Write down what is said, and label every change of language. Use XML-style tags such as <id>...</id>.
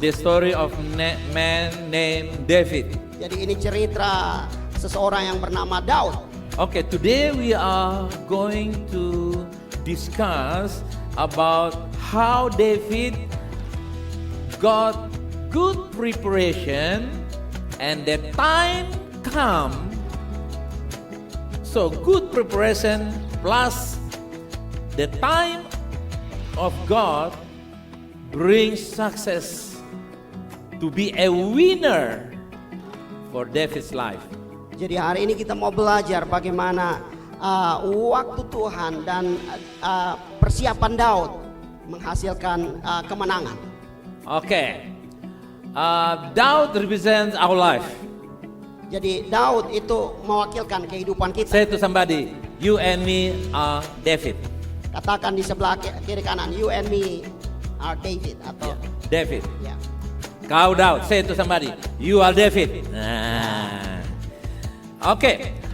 <en>The story of man named David.</en> <id>Jadi ini cerita seseorang yang bernama Daud.</id> <en>Okay, today we are going to discuss about how David got good preparation and the time come. So good preparation plus the time of God brings success to be a winner for David's life.</en> <id>Jadi hari ini kita mau belajar bagaimana waktu Tuhan dan persiapan Daud menghasilkan kemenangan.</id> <en>Okay. Daud represents our life.</en> <id>Jadi Daud itu mewakilkan kehidupan kita.</id> <en>Say to somebody, you and me are David.</en> <id>Katakan di sebelah kiri kanan,</id> <en>you and me are David</en> <id>atau</id> <en>David.</en> <id>ya. Kau Daud.</id> <en>Say to somebody, you are David. Nah. Okay.</en>